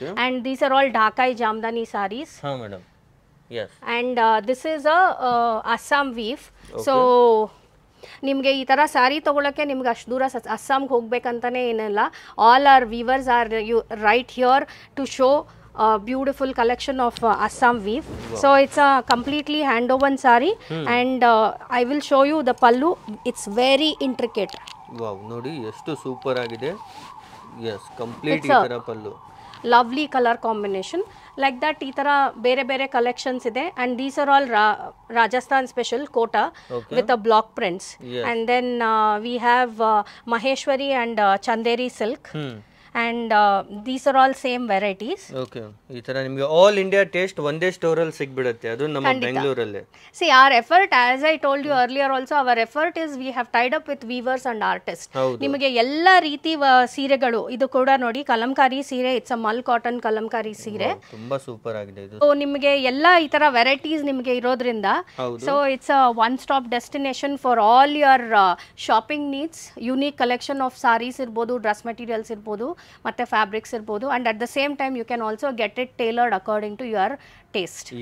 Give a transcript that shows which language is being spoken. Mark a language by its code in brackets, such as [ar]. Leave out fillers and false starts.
[en] And these are all Dhakai Jamdani sarees. ಹಾ madam. Yes. And this is a Assam weave. [kn] So ನಿಮಗೆ ಈ ಥರ ಸ್ಯಾರಿ ತೊಗೊಳಕ್ಕೆ ನಿಮ್ಗೆ ಅಷ್ಟು ದೂರ ಅಸ್ಸಾಂಗೆ ಹೋಗ್ಬೇಕಂತಾನೆ ಏನಿಲ್ಲ. [en] All our weavers are right here to show beautiful collection of Assam weave. So it's a completely hand woven saree and I will show you the pallu. It's very intricate. [kn] Wow ನೋಡಿ ಎಷ್ಟು super ಆಗಿದೆ. S complete ಈ ತರ ಪಲ್ಲು. [en] Lovely color combination like that [kn] ee tara bere bere collections ide [en] and these are all Rajasthan special kota with the block prints. And then we have Maheshwari and Chanderi silk and these are all same varieties. [kn] Okay, ಈ ತರ ನಿಮಗೆ all India taste ಒಂದೇ store ಅಲ್ಲಿ ಸಿಗ್ಬಿಡುತ್ತೆ, ಅದು ನಮ್ಮ ಬೆಂಗಳೂರಲ್ಲಿ. [en] See, our effort, as I told you earlier also, our effort is we have tied up with weavers and artists. [kn] ನಿಮಗೆ ಎಲ್ಲ ರೀತಿ ಸೀರೆಗಳು, ಇದು ಕೂಡ ನೋಡಿ ಕಲಂಕಾರಿ ಸೀರೆ, [en] it's a mul cotton [kn] Kalamkari ಸೀರೆ, ತುಂಬಾ ಸೂಪರ್ ಆಗಿದೆ ಇದು. ಸೊ ನಿಮಗೆ ಎಲ್ಲ ಈ ತರ ವೆರೈಟೀಸ್ ನಿಮಗೆ ಇರೋದ್ರಿಂದ [en] So it's a one stop destination for all your shopping needs. Unique collection of saris [kn] ಇರ್ಬೋದು, ಡ್ರೆಸ್ ಮೆಟೀರಿಯಲ್ಸ್ ಇರ್ಬೋದು, ಮತ್ತೆ ಫ್ಯಾಬ್ರಿಕ್ಸ್ ಇರ್ಬೋದು, [en] And at the same time you can also get it tailored according to your taste.